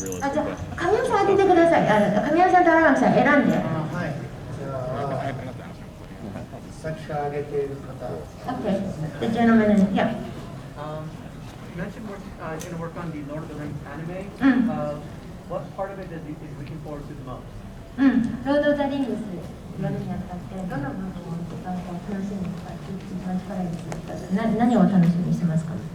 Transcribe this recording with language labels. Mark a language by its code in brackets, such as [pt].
[ja] あ、じゃあ、神山さん当ててください。神山さんと荒牧さん選んで。はい。じゃあ、さっきから挙げている方。 [en] Okay. The gentleman in, yeah. You mentioned going to work on the Lord of the Rings anime. What part of it is looking forward to the most? [ja] ロード・ザ・リングスやるにあたって、どの部分を楽しみにか、一番力にするか、何を楽しみにしてますか？